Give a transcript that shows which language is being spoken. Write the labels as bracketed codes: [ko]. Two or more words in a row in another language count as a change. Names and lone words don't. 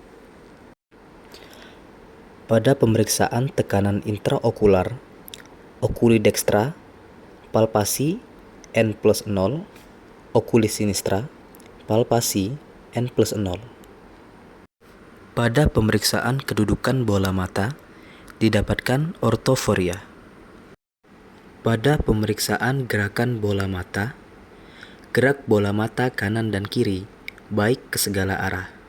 [id] Pada pemeriksaan tekanan intraokular, [la] okuli dextra, [id] palpasi N+0, [la] okuli sinistra, [id] palpasi N+0. Pada pemeriksaan kedudukan bola mata, didapatkan ortoforia. Pada pemeriksaan gerakan bola mata, gerak bola mata kanan dan kiri, baik ke segala arah.